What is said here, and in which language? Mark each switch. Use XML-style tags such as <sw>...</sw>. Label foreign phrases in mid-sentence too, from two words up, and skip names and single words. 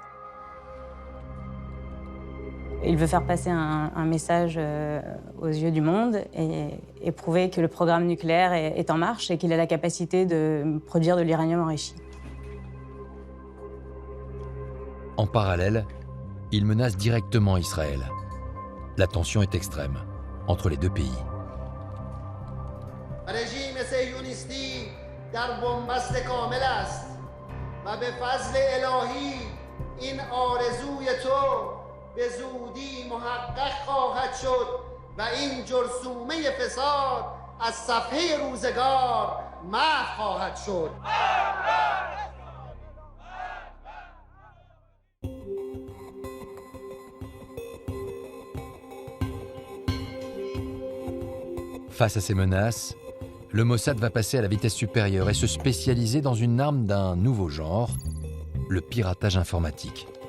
<fr>Il veut faire passer un message aux yeux du monde et prouver que le programme nucléaire est en marche et qu'il a la capacité de produire de l'uranium enrichi. En parallèle, il menace directement Israël. La tension est extrême entre les deux pays.</fr> <fa>به زودی محقق خواهد شد و این جرثومه فساد از صفحه روزگار محو خواهد شد.</fa> <fr>Face à ces menaces, le Mossad va passer à la vitesse supérieure et se spécialiser dans une arme d'un nouveau genre, le piratage informatique.</fr>